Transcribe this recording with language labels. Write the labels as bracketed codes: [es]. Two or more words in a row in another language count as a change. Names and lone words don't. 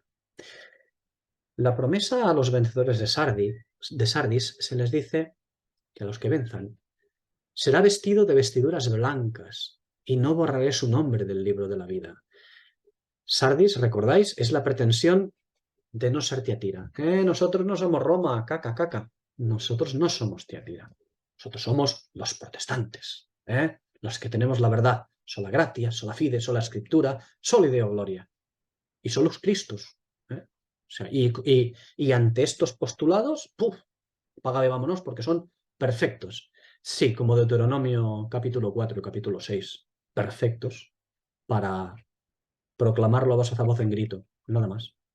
[es] La promesa a los vencedores de Sardis se les dice que a los que venzan será vestido de vestiduras blancas y no borraré su nombre del libro de la vida. Sardis, recordáis, es la pretensión de no ser Tiatira. Nosotros no somos Roma, caca, caca. Nosotros no somos Tiatira. Nosotros somos los protestantes, los que tenemos la verdad. [la] Sola gratia, sola fide, sola escritura, sola Deo gloria. [es] Y [la] solus Christus. [es] O sea, y ante estos postulados, ¡puf! Paga de vámonos porque son perfectos. Sí, como Deuteronomio capítulo 4 y capítulo 6. Perfectos para proclamarlo a voz en grito. Nada más.